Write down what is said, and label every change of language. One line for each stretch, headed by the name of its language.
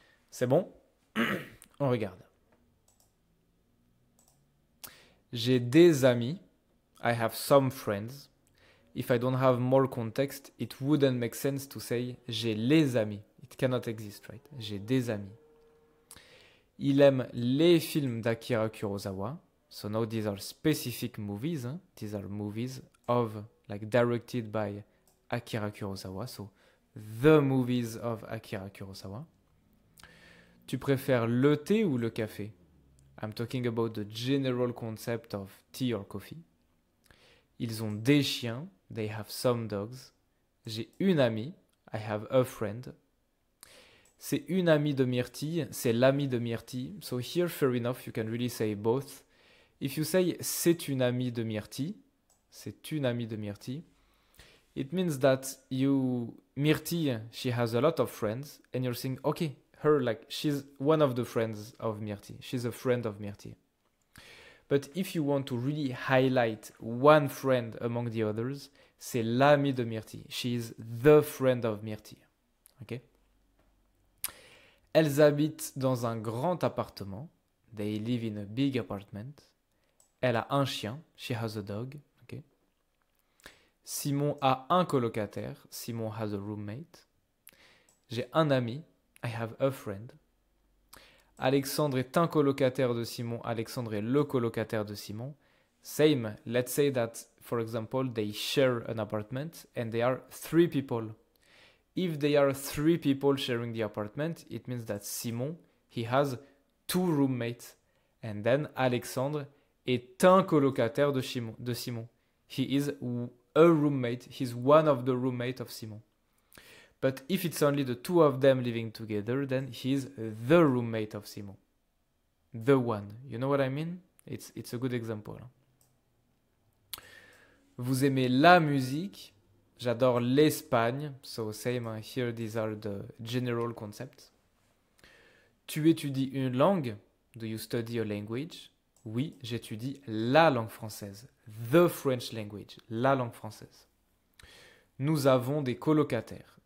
French: C'est bon? On regarde. J'ai des amis.
English: I have some friends. If I don't have more context, it wouldn't make sense to say
French: j'ai les amis.
English: It cannot exist, right?
French: J'ai des amis. Il aime les films d'Akira Kurosawa.
English: So now these are specific movies. These are movies of, like, directed by Akira Kurosawa. So the movies of Akira Kurosawa.
French: Tu préfères le thé ou le café?
English: I'm talking about the general concept of tea or coffee.
French: Ils ont des chiens.
English: They have some dogs.
French: J'ai une amie.
English: I have a friend.
French: C'est une amie de Myrtille. C'est l'amie de Myrtille.
English: So here, fair enough, you can really say both. If you say
French: c'est une amie de Myrtille,
English: c'est une amie de Myrtille, it means that Myrtille, she has a lot of friends, and you're saying, okay, her, like, she's one of the friends of Myrtille. She's a friend of Myrtille. But if you want to really highlight one friend among the others,
French: c'est l'ami de Myrtille.
English: She is the friend of Myrtille. Okay?
French: Elles habitent dans un grand appartement.
English: They live in a big apartment.
French: Elle a un chien.
English: She has a dog. Okay?
French: Simon a un colocataire.
English: Simon has a roommate.
French: J'ai un ami.
English: I have a friend.
French: Alexandre est un colocataire de Simon. Alexandre est le colocataire de Simon.
English: Same. Let's say that, for example, they share an apartment and they are 3 people. If they are 3 people sharing the apartment, it means that Simon, he has 2 roommates. And then
French: Alexandre est un colocataire de Simon.
English: He is a roommate. He's one of the roommates of Simon. But if it's only the 2 of them living together, then he's the roommate of Simon. The one. You know what I mean? It's a good example.
French: Vous aimez la musique? J'adore l'Espagne.
English: So same here, these are the general concepts.
French: Tu étudies une langue?
English: Do you study a language?
French: Oui, j'étudie la langue française.
English: The French language.
French: La langue française. Nous avons des colocataires.